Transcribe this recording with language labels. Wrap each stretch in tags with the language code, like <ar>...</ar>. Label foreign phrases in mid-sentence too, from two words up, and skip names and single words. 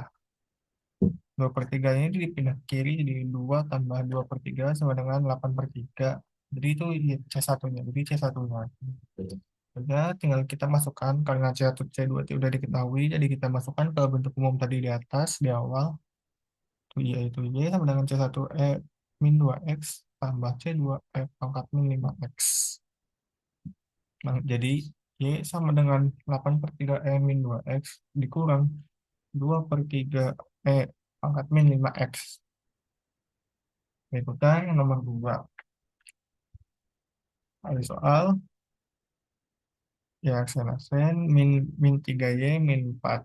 <id>2/3 ini dipindah ke kiri, jadi 2 tambah 2/3 sama dengan 8/3. Jadi itu C1-nya. Jadi C1-nya. Udah, tinggal kita masukkan. Karena C1, C2 itu udah diketahui, jadi kita masukkan ke bentuk umum tadi di atas, di awal. Yaitu Y sama dengan C1E min 2X tambah C2E pangkat min 5X. Nah, jadi Y sama dengan 8/3E min 2X dikurang 2/3E pangkat min 5X. Berikutnya yang nomor 2. Ada soal ya aksen min 3Y min 4.</id>